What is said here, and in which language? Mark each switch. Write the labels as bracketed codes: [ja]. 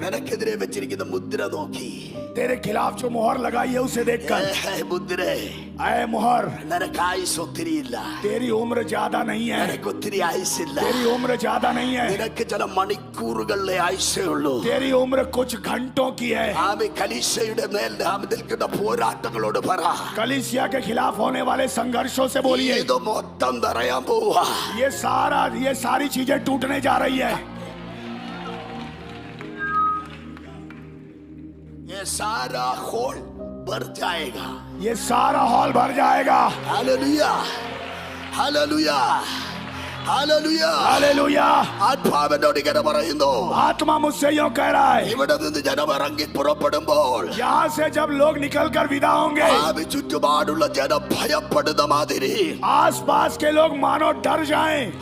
[ml] നിനക്കെതിരെ വെച്ചിരിക്കുന്ന മുദ്ര നോക്കി, [hi] तेरे खिलाफ जो मोहर लगाई है उसे देखकर, [ml] മുദ്രേ, [hi] ऐ मोहर, [ml] നിനക്ക് ആയുസ് ഒത്തിരി ഇല്ല. [hi] तेरी उम्र ज्यादा नहीं है. [ml] നിനക്ക് ഒത്തിരി ആയുസില്ല. [hi] तेरी उम्र ज्यादा नहीं है. [ml] നിനക്ക് ചില മണിക്കൂറുകളിലെ ആയുസേ ഉള്ളൂ. [hi] तेरी उम्र कुछ घंटों की है. [ml] ആമി കലീശയുടെ മേൽ നാം നിൽക്കുന്ന പോരാട്ടങ്ങളോട് പറ. [hi] कलीसिया के खिलाफ होने वाले संघर्षों से बोलिए, [ml] ഇത് മൊത്തം തറയാൻ പോവാ. [hi] ये सारी चीजें टूटने जा रही है. ये ये सारा हॉल भर जाएगा। ये सारा हॉल भर जाएगा। Hallelujah, hallelujah, hallelujah, hallelujah. [ml] ആത്മാവിനോട് ഇങ്ങനെ പറയുന്നു, [hi] आत्मा मुझसे यूं कह रहा है, [ml] ഇവിടെ നിന്ന് ജനം ഇറങ്ങി പുറപ്പെടുമ്പോൾ [hi] यहाँ से जब लोग निकल कर विदा होंगे, [ml] ഭാവി ചുറ്റുപാടുള്ള ജനം ഭയപ്പെടുന്ന മാതിരി, [hi] आस पास के लोग मानो डर जाएं,